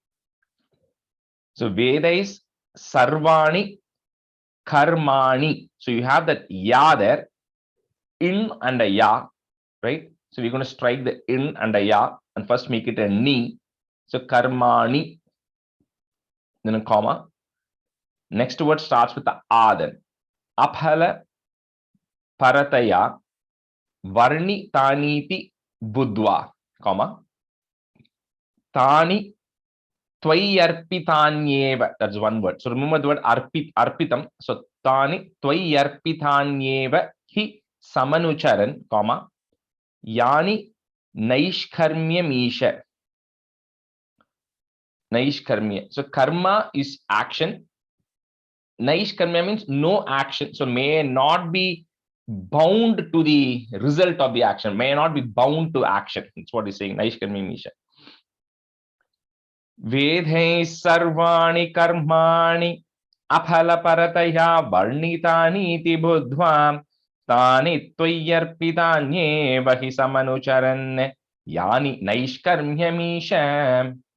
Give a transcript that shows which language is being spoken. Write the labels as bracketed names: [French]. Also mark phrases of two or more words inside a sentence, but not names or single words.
[English] So Veda is [Sanskrit] सर्वाणि कर्माणि. [English] So you have that Ya there. In and a ya, right? So we're going to strike the in and a ya and first make it a ni. So karmani, then a comma. Next word starts with the a then. [Sanskrit] अफल परतया वर्णि तानीति बुद्ध्वा, comma. तानि त्वय्यर्पितान्येव. [English] That's one word. So remember the word arpitam. [Sanskrit] So तानि त्वय्यर्पितान्येव हि समनुचरन्, comma. यानि नैष्कर्म्यमीश. Naishkarmya. [English] So karma is action. Naishkarmya means no action. So may not be bound to the result of the action. May not be bound to action. That's what he's saying. [Sanskrit] Naishkarmyamisha. वेदै सर्वाणि कर्माणि अफल परतया वर्णितानि इति बुद्ध्वा तानि त्वय्यर्पितान्ये वहि समनुचरन् यानि नैष्कर्म्यमीश.